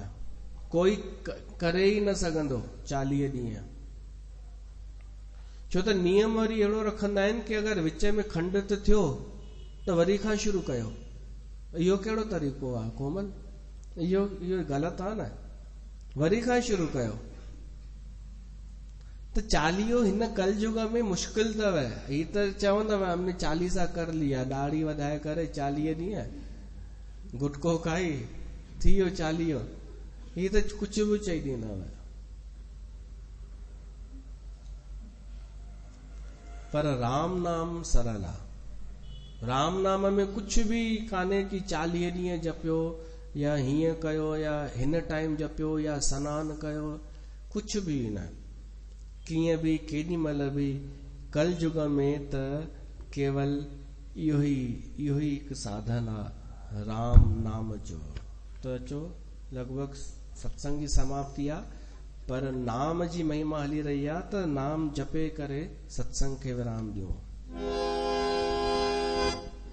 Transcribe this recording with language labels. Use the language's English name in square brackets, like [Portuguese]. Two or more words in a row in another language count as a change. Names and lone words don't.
[Sindhi] कोई करे ई न सघंदो 40 ॾींहं। छो त नियम वरी अहिड़ो रखंदा आहिनि कि अगरि विच में खंडित थियो त वरी खां शुरू कयो। इहो कहिड़ो तरीक़ो आहे कोमल? इहो ग़लति आहे न, वरी खां शुरू कयो। त चालीहो हिन कल युग में मुश्किल अथव। ही त चवंदव [Hindi] हमने 40 कर लिया, [Sindhi] दाढ़ी वधाए करे 40 ॾींहं गुटको खाई थी वियो चालीहो। ही त कुझु बि चई ॾींदव। पर राम नाम सरल आहे। राम नाम में [Hindi] कुछ भी [Sindhi] कान्हे कि 40 ॾींहं जपियो या हीअं कयो या हिन टाइम जपियो या सनानु कयो, [Hindi] कुछ भी [Sindhi] न। कीअं बि केॾी महिल बि कल युग में त केवल इहो ई हिकु साधन आहे राम नाम जो। त अचो, लॻभॻि सत्संग जी समाप्ति आहे, पर नाम जी महिमा हली रही आहे, त नाम जपे करे सत्संग खे विराम ॾियो।